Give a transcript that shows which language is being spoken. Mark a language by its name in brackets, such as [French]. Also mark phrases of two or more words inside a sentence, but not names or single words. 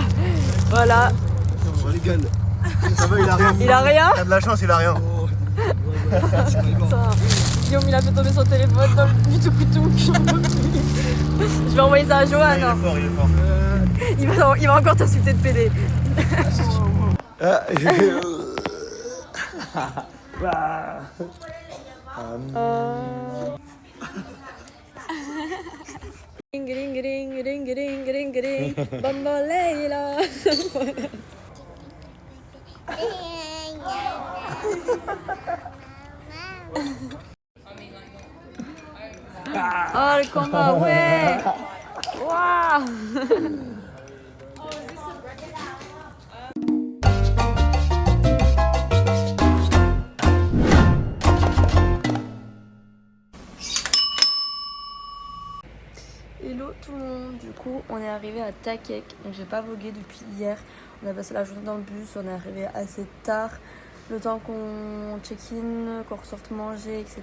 [French] Voilà. Je rigole. Ça va, il a rien. Il a rien. T'as de la chance, il a rien. Putain. Guillaume, il a fait tomber son téléphone dans le tuk-tuk. Je vais envoyer ça à Johan. Il est fort, il est fort. Il va encore t'insulter de PD. Ring ring ring ring ring ring ring Bamboleila. Oh le combat, ouais. Waouh. Hello tout le monde, du coup on est arrivé à Takek, donc j'ai pas vogué depuis hier, on a passé la journée dans le bus, on est arrivé assez tard, le temps qu'on check-in, qu'on ressorte manger, etc.